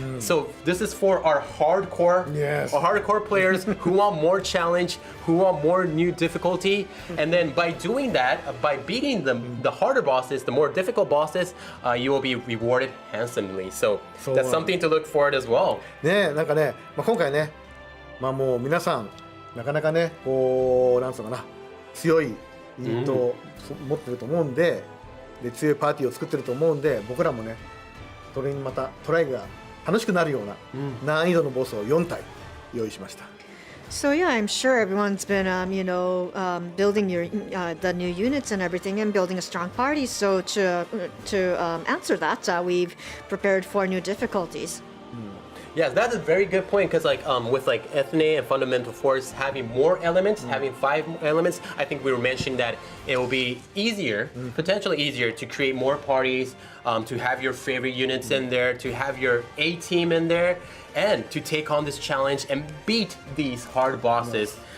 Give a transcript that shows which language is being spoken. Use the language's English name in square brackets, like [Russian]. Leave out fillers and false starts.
[English] So this is for our hardcore players who want more challenge, who want more new difficulty. And then by doing that, by beating the harder bosses, the more difficult bosses, you will be rewarded handsomely. So that's something to look forward as well. [Japanese] ね、なんかね、今回ね、もう皆さんなかなかね、なんつうのかな、強いユニットを持ってると思うんで、強いパーティーを作ってると思うんで、僕らもね、それにまたトライが楽しくなるような難易度のボスを4体用意しました。 [English] So yeah, I'm sure everyone's been, building the new units and everything, and building a strong party. So to answer that, we've prepared 4 new difficulties. Yeah, that's a very good point because with Eithne and Fundermental Force having more elements, having 5 elements, I think we were mentioning that it will be easier, potentially easier to create more parties, to have your favorite units in there, to have your A team in there, and to take on this challenge and beat these hard bosses.